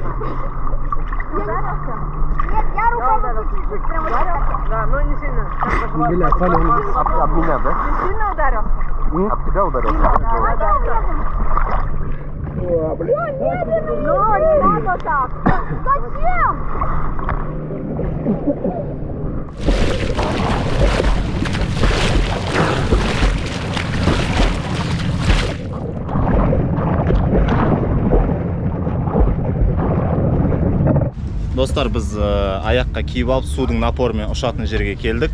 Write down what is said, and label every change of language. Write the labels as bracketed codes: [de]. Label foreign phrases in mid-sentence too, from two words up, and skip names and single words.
[ru] Ударился? Нет, я рукой чуть-чуть прям вот так. Да, но не сильно. Блядь, палец. Об меня, да? Не сильно ударился? Об тебя ударился? Да. Ну, не надо так. Зачем? [kk] Достар, біз аяққа киіп алып судың напорымен ұшатын жерге келдік.